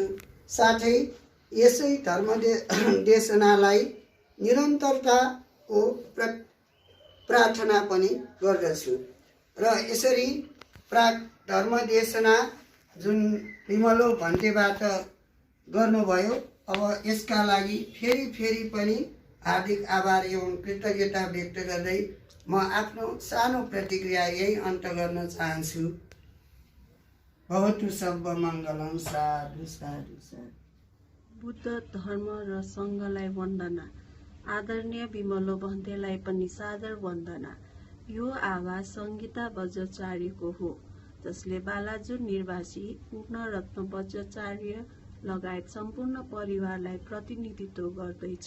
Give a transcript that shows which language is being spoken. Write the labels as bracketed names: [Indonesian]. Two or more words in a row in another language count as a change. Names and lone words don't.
[Nepali] साथै यसै धर्मदेशनालाई निरन्तरताको प्रार्थना पनि गर्दछु र यसरी धर्मदेशना जुन विमलो भन्तेबाट गर्नुभयो, अब यसका लागि फेरि पनि हार्दिक आभार एवं कृतज्ञता व्यक्त गर्दै म आफ्नो सानो प्रतिक्रिया यही अन्त गर्न चाहन्छु। [Sanskrit] भवतु सर्व मङ्गलम। साधु साधु साधु। [Nepali] बुद्ध धर्म र सङ्घलाई वन्दना। आदरणीय विमलो भन्तेलाई पनि सादर वन्दना। यो आवाज सङ्गीता बज्राचार्यको हो, जसले बालाजुर निवासी पूर्णरत्न बज्राचार्य लगायत सम्पूर्ण परिवारलाई प्रतिनिधित्व गर्दैछ।